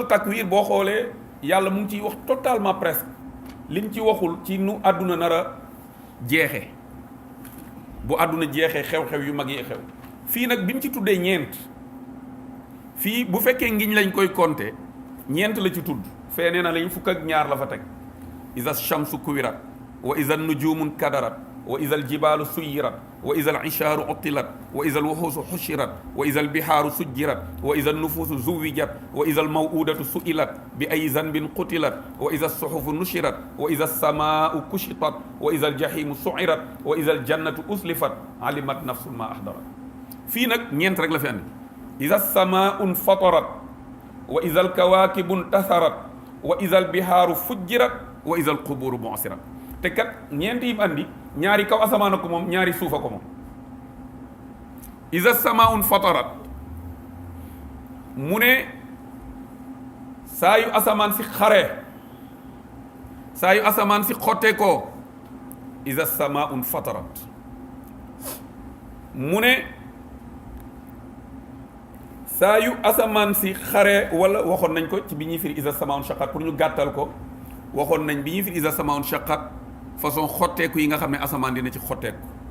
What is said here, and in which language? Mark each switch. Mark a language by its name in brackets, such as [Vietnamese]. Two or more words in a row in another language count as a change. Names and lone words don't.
[Wolof] takwir boo xoolee yàlla mu ngi ciy wax [French] totalement presque [Wolof] lim ci waxul ci nu àdduna nar a jeexe bu àdduna jeexee xew-xew yu mag yi xew fii nag bi mu ci tuddee ñeent fii bu fekkee ngiñ lañ koy compter ñeent la ci tudd fee nee na lañ fukk ak ñaar la fa teg [Arabic] إذا الشمس كورت وإذا النجوم انكدرت و إذا الجبال سيرت وإذا العشار عطلت وإذا الوحوش حشرت وإذا البحار سجرت وإذا النفوس زوجت وإذا الموءودة سئلت بأي ذنب قتلت وإذا الصحف نشرت وإذا السماء كشطت وإذا الجحيم سعرت وإذا الجنة أزلفت علمت نفس ما أحضرت [Wolof] fii nag ñeent rek la fi andi [Arabic] إذا السماء انفطرت وإذا الكواكب انتثرت وإذا البحار فجرت وإذا القبور بعثرت [Wolof] te kat ñeent yi mu andi ñaari kaw asamaan ko moom ñaari suufa ko moom [Arabic] إذا سماء فطرت [Wolof] mu ne saa yu asamaan si xare saa yu asamaan si xotte ko [Arabic] إذا سماء فطرت [Wolof] mu ne saa yu asamaan si xare wala waxoon nañ ko ci bi ñuy firi [Arabic] إذا سماء شقت [Wolof] pour ñu gàttal ko waxoon nañ bi ñuy firi [Arabic] إذا سماء شقت [Wolof] façon xotteeku yi nga xam ne asamaan dina ci xotteeku